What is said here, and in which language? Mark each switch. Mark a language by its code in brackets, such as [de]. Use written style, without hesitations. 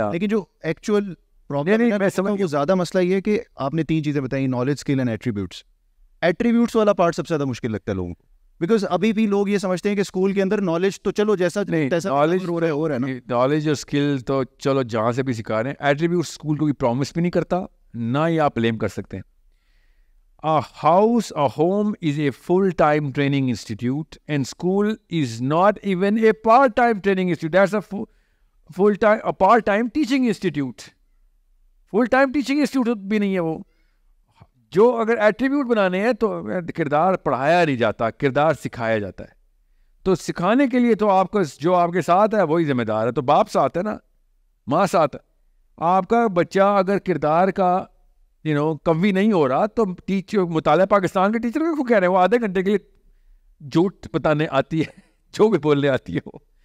[ur] لیکن جو actual problem ہے وہ زیادہ مسئلہ یہ ہے کہ آپ نے 3 چیزیں بتائیں, knowledge, skill and attributes. Attributes والا پارٹ سب سے زیادہ مشکل لگتا ہے لوگوں کو, بیکاز ابھی بھی لوگ یہ سمجھتے ہیں کہ اسکول کے اندر نالج تو چلو جیسا نالج ہو رہا ہے نا, نالج اور اسکل تو چلو جہاں سے بھی سکھا رہے ہیں. ایٹریبیوٹ اسکول کو بھی پرومس بھی نہیں کرتا, نہ ہی آپ بلیم کر سکتے ہیں. [en] A home is a full-time training institute, and school is not even a part-time training institute. That's a part-time teaching institute. Full-time teaching institute [ur] بھی نہیں ہے وہ. جو اگر ایٹریبیوٹ بنانے ہیں تو کردار پڑھایا نہیں جاتا, کردار سکھایا جاتا ہے. تو سکھانے کے لیے تو آپ کو جو آپ کے ساتھ ہے وہی ذمہ دار ہے. تو باپ ساتھ ہے نا, ماں ساتھ ہے. آپ کا بچہ اگر کردار کا قوی نہیں ہو رہا تو ٹیچر, مطالعہ پاکستان کے ٹیچر کو کہہ رہے ہیں وہ آدھے گھنٹے کے لیے جھوٹ بتانے آتی ہے, جو بھی بولنے آتی ہے وہ.